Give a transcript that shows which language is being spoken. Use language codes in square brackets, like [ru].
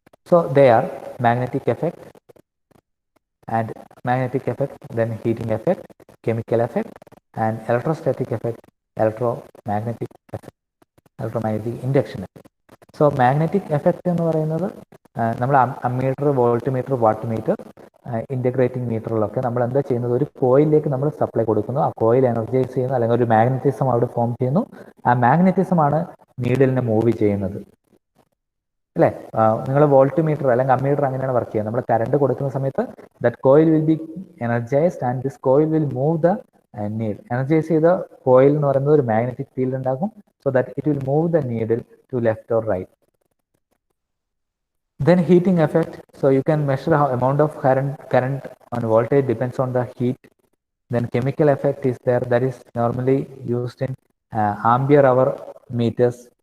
[en] So they are magnetic effect, and magnetic effect, then heating effect, chemical effect, and electrostatic effect, electromagnetic effect, electromagnetic induction effect. [ml] So magnetic effect എന്ന് പറയുന്നത് നമ്മൾ ammeter, volt meter, watt meter, integrating മീറ്ററിലൊക്കെ നമ്മൾ എന്താ ചെയ്യുന്നത്, ഒരു കോയിലേക്ക് നമ്മൾ supply കൊടുക്കുന്നു, ആ കോയിൽ എനർജൈസ് ചെയ്യുന്നു, അല്ലെങ്കിൽ ഒരു മാഗ്നറ്റിസം അവിടെ ഫോം ചെയ്യുന്നു. ആ മാഗ്നറ്റിസം ആണ് നീഡിലിനെ മൂവ് ചെയ്യുന്നത്, അല്ലേ? നിങ്ങൾ വോൾട്ട് മീറ്റർ അല്ലെങ്കിൽ അമ്മീറ്റർ അങ്ങനെയാണ് വർക്ക് ചെയ്യുന്നത്. നമ്മൾ കറണ്ട് കൊടുക്കുന്ന സമയത്ത് [en] That coil will be energised and this coil will move the need. [ml] Energise ചെയ്ത കോയിൽ എന്ന് പറയുന്നത് ഒരു മാഗ്നറ്റിക് ഫീൽഡ് ഉണ്ടാകും. [en] So that it will move the needle to left or right. Then heating effect. So you can measure how amount of current and voltage depends on the heat. Then chemical effect is there, that is normally used in ampere hour meters.